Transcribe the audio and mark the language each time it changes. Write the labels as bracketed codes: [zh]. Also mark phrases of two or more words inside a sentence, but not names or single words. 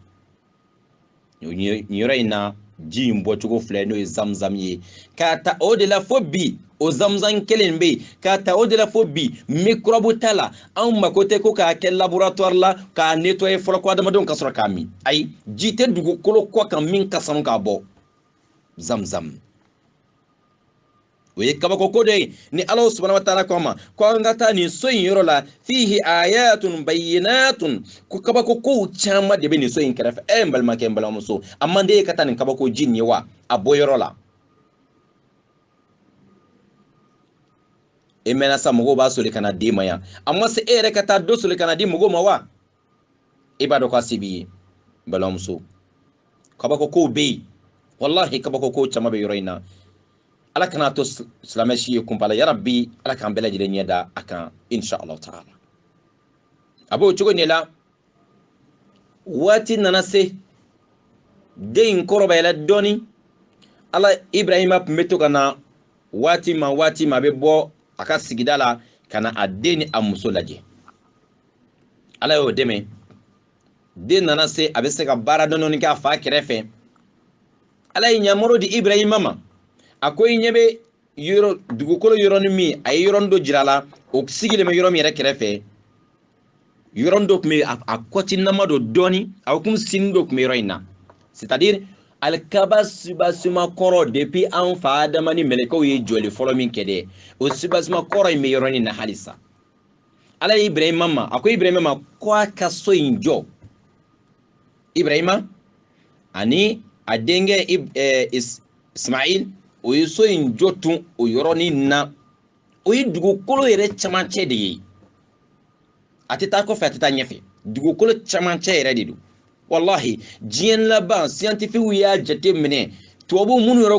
[bm] Nin yɔrɔ in na ji in bɔcogo filɛ n'o ye Zamzam ye, k'a ta o de la fo bi o Zamzam kelen bɛ yen, k'a ta o de la fo bi microbe t'a la. Anw mako tɛ ko k'a kɛ laboratoire la k'a nettoyer fɔlɔ ko adamadenw ka sɔrɔ k'a min. Ayi, ji tɛ dugukolo kɔ kan min ka sanu k'a bɔ. Zamzam o ye kabako ko dɔ ye. Ni Ala [ar] سبحانه وتعالى [bm] ko ma ko an ka taa nin so in yɔrɔ la, [ar] فيه آيات بينات, [bm] ko kabako kow caman de bɛ nin so in kɛrɛfɛ. N balimakɛ, n balimamuso, a man di e ka taa nin kabako ji nin ye wa? A bɔ yɔrɔ la. E mɛnna sa mɔgɔw b'a soli ka na d'e ma yan, a ma se e yɛrɛ ka taa dɔ soli ka na di mɔgɔw ma wa? E b'a dɔn k'a se b'i ye, n balimamuso. Kabako kow bɛ yen, wallahi kabako kow caman bɛ yɔrɔ in na. ala kana to silamɛsi ye kunpala [ar] يا رب [bm] ala k'an bɛɛ lajɛlen ɲɛ da a kan [ar] إن شاء الله تعالى [bm] a b'o cogo de la waati nana se den kɔrɔbayala dɔɔni ala Ibrahima tun bɛ to ka na waati ma a bɛ bɔ a ka sigida la ka na a den ni a muso lajɛ ala y'o dɛmɛ den nana se a bɛ se ka baara dɔɔni kɛ a fa kɛrɛfɛ ala ye ɲamaro di Ibrahima ma a ko i ɲɛ bɛ dugukolo yɔrɔnin min a ye yɔrɔnin dɔ jira a la o sigilen bɛ yɔrɔ min yɛrɛ kɛrɛfɛ yɔrɔnin dɔ tun bɛ a kɔtinama dɔ dɔɔni a kun sini dɔ tun bɛ yɔrɔ in na c'est-à-dire alikaba subasuma kɔrɔ depuis an fa Adama ni mɛlɛkɛw ye jɔli fɔlɔ min kɛ dɛ o subasuma kɔrɔ in bɛ yɔrɔnin na halisa ala ye Ibrahima ma a ko Ibrahima ma ko a ka so in jɔ Ibrahima ani a denkɛ Ismail o ye so in jɔ tun o yɔrɔnin na o ye dugukolo yɛrɛ camancɛ de ye a tɛ taa kɔfɛ a tɛ taa ɲɛfɛ dugukolo camancɛ yɛrɛ de don wallahi diɲɛ laban scientifique y'a jate minɛ tubabu minnu yɛrɛ